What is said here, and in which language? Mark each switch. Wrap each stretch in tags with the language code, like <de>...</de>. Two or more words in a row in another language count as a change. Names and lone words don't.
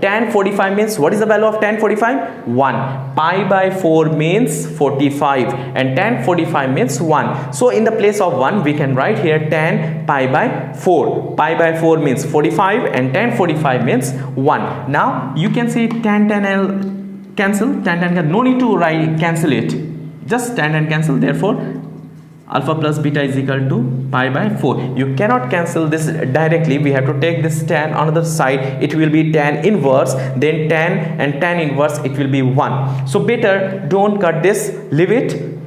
<en>Tan 45 means, what is the value of tan 45? 1. Pi by 4 means 45 and tan 45 means 1. So in the place of 1 we can write here tan pi by 4. Pi by 4 means 45 and tan 45 means 1. Now you can see tan cancel. Tan no need to write cancel it. Just tan cancel. Therefore alpha plus beta is equal to pi by 4. You cannot cancel this directly. We have to take this tan on the side. It will be tan inverse, then tan and tan inverse, it will be 1. So better don't cut this, leave it.</en>